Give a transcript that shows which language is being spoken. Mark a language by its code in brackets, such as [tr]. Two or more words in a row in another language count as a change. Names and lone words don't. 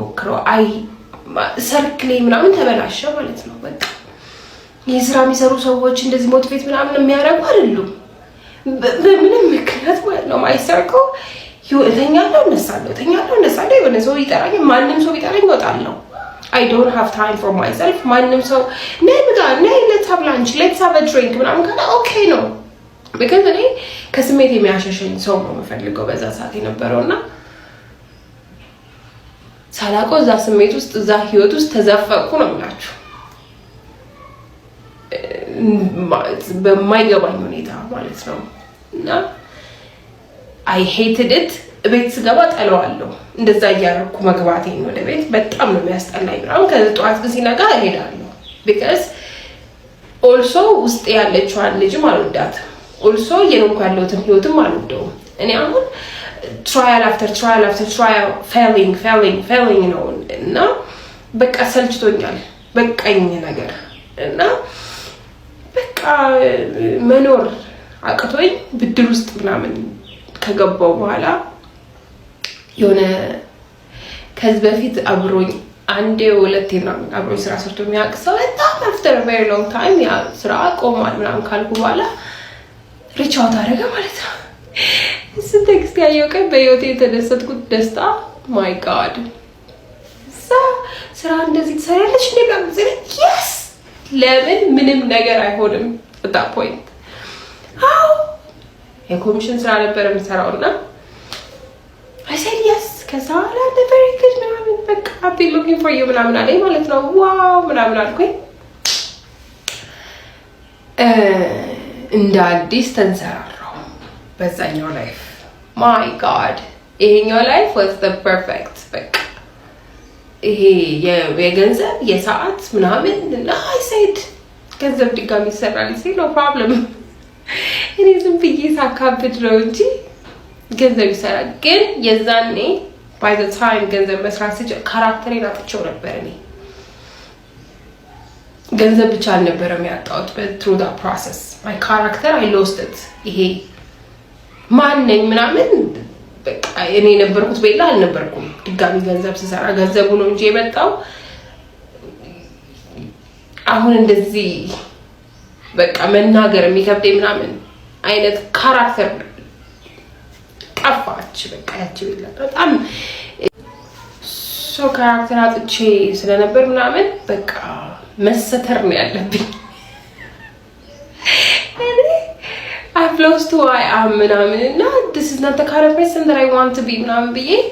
[am] ነው የምሞክረው ሰርክሌ ምናምን ተበላሸ ማለት ነው። በቃ የስራ የሚሰሩ ሰዎች እንደዚህ ሞቲቬት ምናምን የሚያደርጉ አይደሉም በምንም ምክንያት ማለት ነው። ማይሰርከው እተኛለሁ እነሳለሁ የሆነ ሰው ይጠራኝ ማንም ሰው ይጠራኝ እወጣለሁ። [en] I don't have time for myself [am] ማንም ሰው ነይ [en] let's have lunch let's have a drink [am] ምናምን ካለ ኦኬ ነው። because እኔ ከስሜት የሚያሸሸኝ ሰው ነው የምፈልገው በዛ ሰዓት የነበረውና ሳላውቀው እዛ ስሜት ውስጥ እዛ ህይወት ውስጥ ተዘፈቅኩ ነው የምላችሁ በማይገባኝ ሁኔታ ማለት ነው። እና [en] I hated it [am] ቤት ስገባ ጠለዋለሁ እንደዛ እያደረኩ መግባቴን ወደ ቤት በጣም ነው የሚያስጠላኝ። አሁን ከጠዋት ግን ሲነጋ እሄዳለሁ [en] because also [am] ውስጥ ያለችዋን ልጅም አልወዳትም also የኖርኩ ያለሁትን ህይወትም አልወደውም። እኔ አሁን [en] trial after trial failing [am] ነው እና በቃ ሰልችቶኛል በቃኝ ነገር እና በቃ መኖር አቅቶኝ ብድር ውስጥ ምናምን ከገባው በኋላ የሆነ ከዚህ በፊት አብሮኝ አንዴ ሁለቴ ምናምን አብሮኝ ስራ ሰርቶ የሚያውቅ ሰው በጣም [en] after a very long time [am] ያ ስራ ቆሟል ምናምን ካልኩ በኋላ [en] reach out [am] አደረገ ማለት ነው። እሱን ቴክስት ያየው ቀን በህይወቴ የተደሰትኩት ደስታ [en] my god [am] ስራ እንደዚህ ትሰራለች እንዴ ጋር yes ለምን ምንም ነገር አይሆንም [en] at that point [am] አው የኮሚሽን ስራ ነበር የምሰራውና [en] I said yes [am] ከዛ አለ [en] very good [am] ምናምን በቃ [en] I've been looking for you [am] ምናምን አለኝ ማለት ነው። ዋው ምናምን አልኩኝ እንደ አዲስ ተንሰራራው በዛኛው ላይፍ [en] my god [am] ይሄኛው ላይፍ [en] was the perfect [am] በቃ ይሄ የገንዘብ የሰዓት ምናምን እና [en] I said [am] ገንዘብ ድጋሚ ይሰራል ሲል [en] no problem [am] እኔ ዝም ብዬ ሳካብድ ነው እንጂ ገንዘብ ይሰራል። ግን የዛኔ [en] by the time [am] ገንዘብ መስራት ሲጀምር ካራክተሬን አጥቼው ነበር። እኔ ገንዘብ ብቻ አልነበረም ያጣሁት [en] but through that process my character I lost it [am] ይሄ ማንነኝ ምናምን በቃ እኔ ነበርኩት ቤላ አልነበርኩም። ድጋሚ ገንዘብ ስሰራ ገንዘቡ ነው እንጂ የመጣው አሁን እንደዚህ በቃ መናገር የሚከብደኝ ምናምን አይነት ካራክተር ጠፋች። በቃ ያቺ ቤላ በጣም ሶ ካራክተር አጥቼ ስለነበር ምናምን በቃ መሰተር ነው ያለብኝ። [en] I've lost who I am [am] ምናምን እና [en] this is not the kind of person that I want to be [am] ምናምን ብዬ